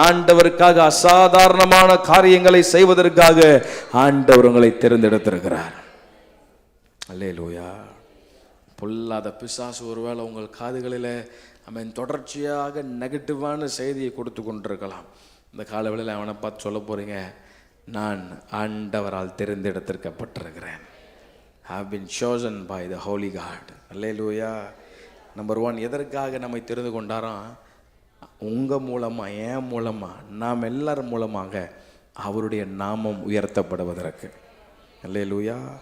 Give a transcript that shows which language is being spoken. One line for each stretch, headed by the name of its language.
Tamil: ஆண்டவருக்காக அசாதாரணமான காரியங்களை செய்வதற்காக ஆண்டவர் உங்களை தேர்ந்தெடுத்திருக்கிறார். அல்லேலூயா. பொல்லாத பிசாசு ஒருவேளை உங்கள் காதுகளில் ஆமென் தொடர்ச்சியாக நெகட்டிவான செய்தியை கொடுத்து கொண்டிருக்கலாம். இந்த காலவேளையில் அவனை பார்த்து சொல்ல போறீங்க, நான் ஆண்டவரால் தேர்ந்தெடுத்திருக்கப்பட்டிருக்கிறேன்.
English: have been chosen by the holy God.
Tamil: Hallelujah. Number 1, எதற்காக நம்மை தெரிந்து கொண்டாராம்? உங்கள் மூலமாக, என் மூலமாக, நாம் எல்லாரும் மூலமாக அவருடைய நாமம் உயர்த்தப்படுவதற்கு. அல்லேலூயா.